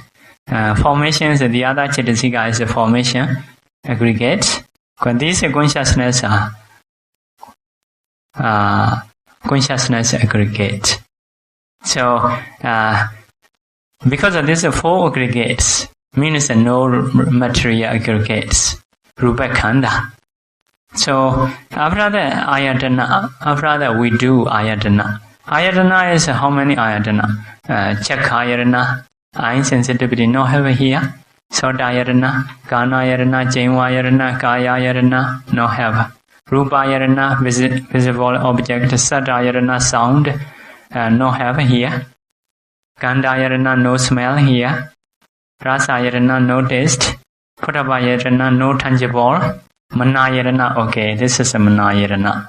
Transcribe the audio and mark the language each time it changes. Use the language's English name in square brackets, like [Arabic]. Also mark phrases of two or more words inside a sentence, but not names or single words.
[English] Formation is the other Chetasika is a formation aggregate. Because these consciousness are consciousness aggregate. So because of this 4 aggregates, means no material aggregates, [Pali] rupa khanda. [English] So after that ayatana, after that we do ayatana. Ayatana is how many ayatana? [Pali] Chakha ayatana, [English] eye sensitivity no have here. [Pali] Sota ayatana, kana ayatana, jainva ayatana, kaya ayatana [English] no have. [Pali] Rupa ayatana, [English] visible object. [Pali] Sata ayatana, [English] sound no have here. [Pali] Gandha ayatana, [English] no smell here. [Pali] Rasa ayatana, [English] no taste. [Pali] Potapa ayatana, [English] no tangible. [Pali] Mana ayatana, [English] okay, this is a [Pali] mana ayatana.